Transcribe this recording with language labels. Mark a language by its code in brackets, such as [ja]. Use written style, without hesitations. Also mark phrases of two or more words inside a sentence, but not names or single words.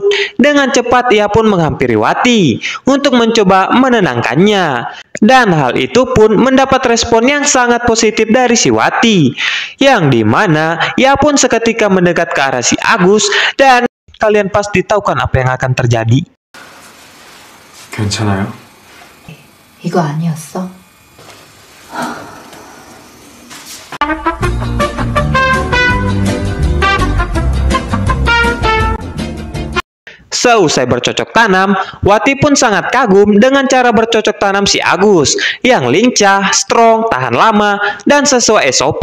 [id] Dengan cepat ia pun menghampiri Wati untuk mencoba menenangkannya. Dan hal itu pun mendapat respon yang sangat positif dari si Wati, yang dimana ia pun seketika mendekat ke arah si Agus, dan kalian pasti tahu kan apa yang akan terjadi. [ko] 괜찮아요? 이거 아니었어? [id] Seusai bercocok tanam, Wati pun sangat kagum dengan cara bercocok tanam si Agus yang lincah, strong, tahan lama, dan sesuai SOP.